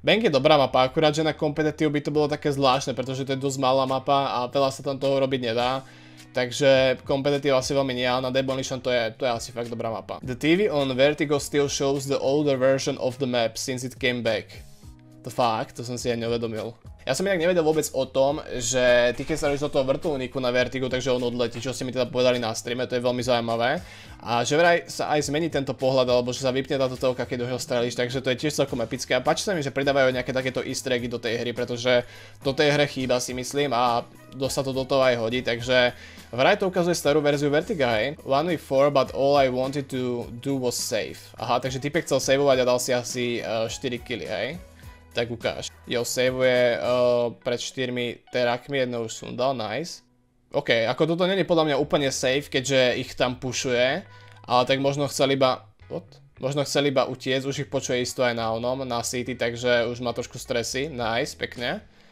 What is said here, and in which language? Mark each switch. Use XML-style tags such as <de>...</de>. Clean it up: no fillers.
<sk>Bang je dobrá mapa, akurát že na competitive by to bolo také zvláštne, pretože to je dosť malá mapa a veľa sa tam toho robiť nedá. Takže competitive asi veľmi nie, na Demolition to je asi fakt dobrá mapa.</sk> <en>The TV on Vertigo still shows the older version of the map since it came back.</en> <sk>To fakt, to som si aj neuvedomil. Ja som inak nevedel vôbec o tom, že ty keď sa robíš do toho vrtuľníku na Vertigu, takže on odletí, čo ste mi teda povedali na streame, to je veľmi zaujímavé. A že vraj sa aj zmení tento pohľad, alebo že sa vypne táto telka, keď už ho strelíš, takže to je tiež celkom epické. A páči sa mi, že pridávajú nejaké takéto easter eggy do tej hry, pretože do tej hre chýba si myslím a dosť sa to do toho aj hodí, takže vraj to ukazuje starú verziu Vertiga, hej.</sk> <en>1v4, but all I wanted to do was save.</en> <sk>Aha, takže typek chcel saveovať a dal si asi 4 killy, hej. Tak ukáž. Jo, saveuje pred 4 terakmi, jedno už sundal, nice. OK, ako toto nie je podľa mňa úplne safe, keďže ich tam pušuje, ale tak možno chcel iba... What? Možno chcel iba utiecť, už ich počuje isto aj na onom, na City, takže už má trošku stresy. Nice, pekne.</sk>